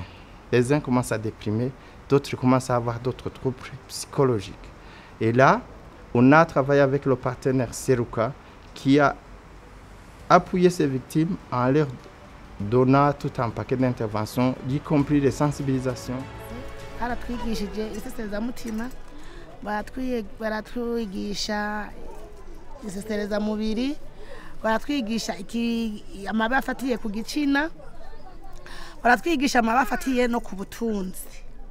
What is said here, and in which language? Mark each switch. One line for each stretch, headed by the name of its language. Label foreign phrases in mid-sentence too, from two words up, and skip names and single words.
French: Les uns commencent à déprimer, d'autres commencent à avoir d'autres troubles psychologiques. Et là, on a travaillé avec le partenaire Seruka qui a appuyé ces victimes en leur donnant tout un paquet d'interventions, y compris des sensibilisations.
Rundi: Isesereza mubiri baratwigisha amabi afatiye ku gicina, baratwigisha amabi afatiye no ku butunzi.